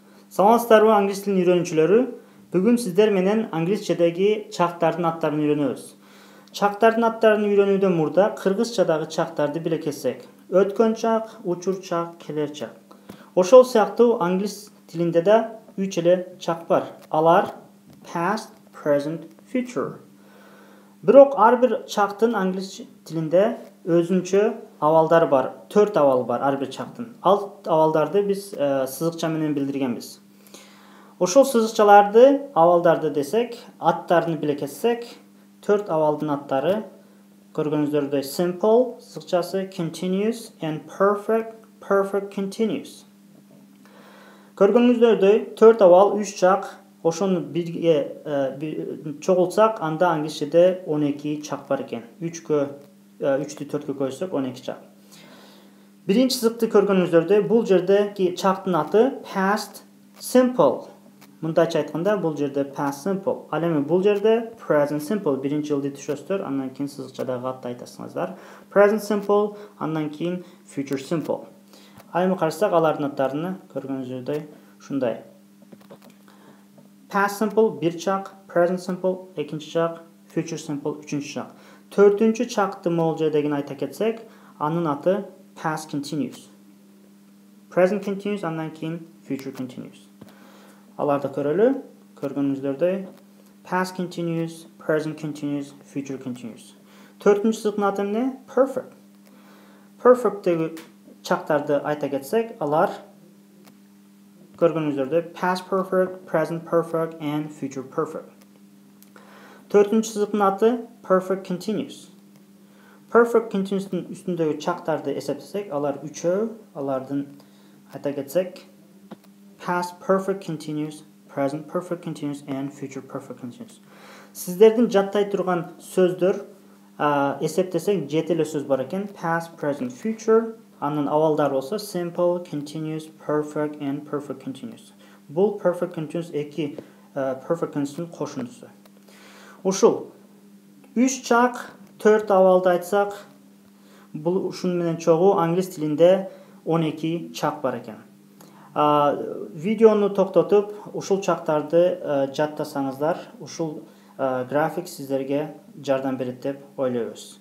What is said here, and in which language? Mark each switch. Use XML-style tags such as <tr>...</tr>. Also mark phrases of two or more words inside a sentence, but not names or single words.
<ky>Саламатсыздарбы, англис тилин үйрөнүүчүлөрү? Бүгүн сиздер менен англисчедеги чактардын аттарын үйрөнөбүз. Чактардын аттарын үйрөнүүдөн мурда кыргызчадагы чактарды биле кетсек. Өткөн чак, учур чак, келер чак. Ошол сыяктуу англис тилинде да 3 эле чак бар.</ky> <en>Алар past, present, future.</en> <ky>Бирок ар бир чактын англис тилинде өзүнчө абалдар бар. 4 абал бар ар бир чактын. Ал абалдарды биз сызыкча менен билдиргенбиз. Ошол сызыкчаларды, абалдарды десек, аттарын биле кетсек, 4 абалдын аттары көргөнүздөрдөй simple сызыкчасы,</ky> <en>continuous and perfect, perfect continuous.</en> <ky>Көргөнүздөрдөй 4 абал 3 чак, ошону бирге чогултсак, анда англисчеде 12 чак бар экен. 3'тү 4'кө көбөйтсөк 12 чак. Биринчи сызыкты көргөнүздөрдөй бул жердеги чактын аты</ky> <en>past simple.</en> <ky>Мындайча айтканда бул жерде</ky> <en>past simple.</en> <ky>Ал эми бул жерде</ky> <en>present simple.</en> <ky>Биринчи жылды түшөсүздөр, андан кийин сызыкчадагы атты айтасыңыздар.</ky> <en>Present simple,</en> <ky>андан кийин</ky> <en>future simple.</en> <ky>Ал эми карасак алардын аттарына көргөнүздөрдөй ушундай.</ky> <en>Past simple 1 чак, present simple 2 чак, future simple 3 чак.</en> <ky>4-чү чакты могул жердегини айта кетсек, анын аты</ky> <en>past continuous. Present continuous,</en> <ky>андан кийин</ky> <en>future continuous.</en> <ky>Аларды көрөлү. Көргөнүздөрдөй</ky> <en>past continuous, present continuous, future continuous.</en> <ky>4-чү сызыктын аты эмне? Perfect. Perfect'теги чактарды айта кетсек, алар көргөнүздөрдөй</ky> <en>past perfect, present perfect and future perfect.</en> <ky>4-чү сызыктын аты</ky> <en>perfect continuous. Perfect continuous'тун</en> <ky>үстүндөгү чактарды эсептесек, алар 3, алардын айта кетсек</ky> <en>past perfect continuous, present perfect continuous and future perfect continuous.</en> <ky>Сиздердин жаттай турган сөздөр эсептесек 7 эле сөз бар экен.</ky> <en>Past, present, future.</en> <ky>Анын абалдары болсо</ky> <en>simple, continuous, perfect and perfect continuous.</en> <ky>Бул</ky> <en>perfect continuous</en> <ky>2</ky> <en>perfect continuous'тун</en> <ky>кошундусу. Ушул 3 чак 4 абалды айтсак, бул ушун менен чогуу англис тилинде 12 чак бар экен. Видеону токтотуп, ушул чактарды жаттасаңыздар, ушул график сиздерге жардам берет деп ойлойбуз.</ky>